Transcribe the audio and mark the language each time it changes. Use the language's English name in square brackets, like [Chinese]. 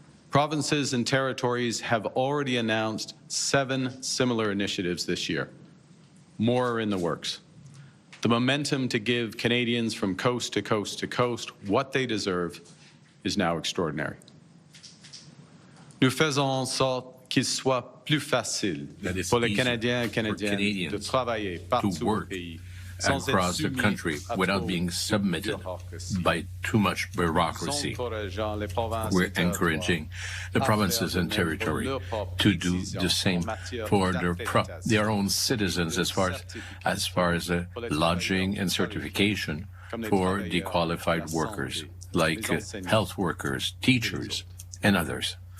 [English] Provinces and territories have already announced 7 similar initiatives this year. More are in the works. The momentum to give Canadians from coast to coast to coast what they deserve is now extraordinary. [French] Nous faisons en sorte qu'il soit plus facile pour les Canadiens et Canadiennes de travailler partout au pays [English] across the country without being submitted by too much bureaucracy. We're encouraging the provinces and territories to do the same for their own citizens as far as lodging and certification for the qualified workers, like health workers, teachers, and others.